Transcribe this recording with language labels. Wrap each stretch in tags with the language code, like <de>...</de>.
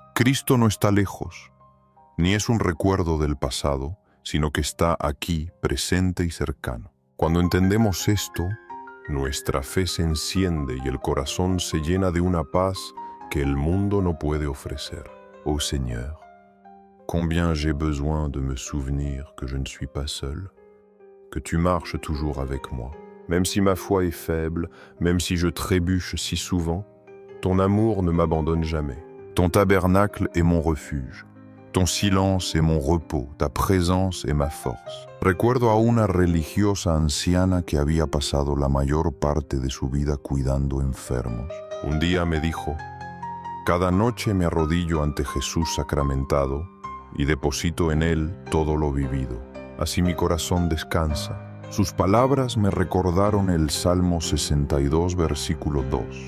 <es>Cristo no está lejos, ni es un recuerdo del pasado, sino que está aquí, presente y cercano. Cuando entendemos esto, nuestra fe se enciende y el corazón se llena de una paz que el mundo no puede ofrecer.</es> <fr>Ô Seigneur, combien j'ai besoin de me souvenir que je ne suis pas seul, que tu marches toujours avec moi. Même si ma foi est faible, même si je trébuche si souvent, ton amour ne m'abandonne jamais. Ton tabernacle est mon refuge. Ton silence est mon repos, ta présence est ma force.</fr> <es>Recuerdo a una religiosa anciana que había pasado la mayor parte de su vida cuidando enfermos. Un día me dijo, cada noche me arrodillo ante Jesús sacramentado y deposito en Él todo lo vivido. Así mi corazón descansa. Sus palabras me recordaron el Salmo 62, versículo 2.</es>